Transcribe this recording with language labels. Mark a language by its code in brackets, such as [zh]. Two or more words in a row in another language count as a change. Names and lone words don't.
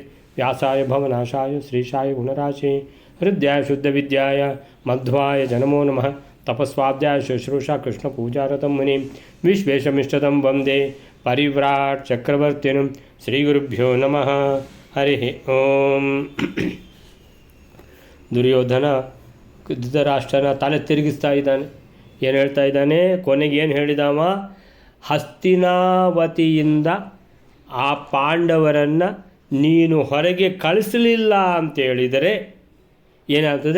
[sa] व्यासाय भवनाशाय श्रीशाय गुणराशे हृदयाय शुद्धविद्याय मध्वाय जनमो नमः। तपस्वाध्याय शुश्रूषा कृष्णपूजारतं मुनिं विश्वेशमिष्टदं वन्दे परिव्राट् चक्रवर्तिनं श्रीगुरुभ्यो नमः। हरिः ಓಂ. [kn] ದುರ್ಯೋಧನ ಧೃತರಾಷ್ಟ್ರನ ತಲೆ ತಿರುಗಿಸ್ತಾ ಇದ್ದಾನೆ. ಏನು ಹೇಳ್ತಾ ಇದ್ದಾನೆ? ಕೊನೆಗೆ ಏನು ಹೇಳಿದವ? ಹಸ್ತಿನಾವತಿಯಿಂದ ಆ ಪಾಂಡವರನ್ನು ನೀನು ಹೊರಗೆ ಕಳಿಸಲಿಲ್ಲ ಅಂತೇಳಿದರೆ ಏನಾಗ್ತದೆ?